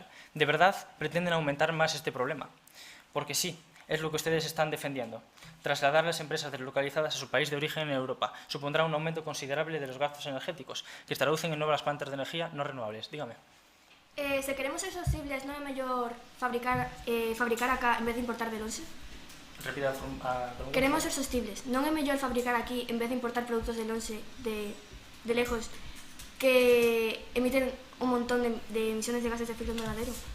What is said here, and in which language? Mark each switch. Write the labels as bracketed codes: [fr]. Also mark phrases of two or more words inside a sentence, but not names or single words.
[es] De verdad, pretenden aumentar más este problema, porque sí, es lo que ustedes están defendiendo. Trasladar las empresas deslocalizadas a su país de origen en Europa supondrá un aumento considerable de los gastos energéticos, que se traducen en nuevas plantas de energía no renovables. Dígame. [gl] Se queremos ser sostenibles, non é mellor fabricar acá en vez de importar de lonxe? Repita a pregunta. Queremos ser sostenibles, non é mellor fabricar aquí en vez de importar produtos de lonxe de [es] lejos que emiten un montón de emisiones de gases de efecto invernadero?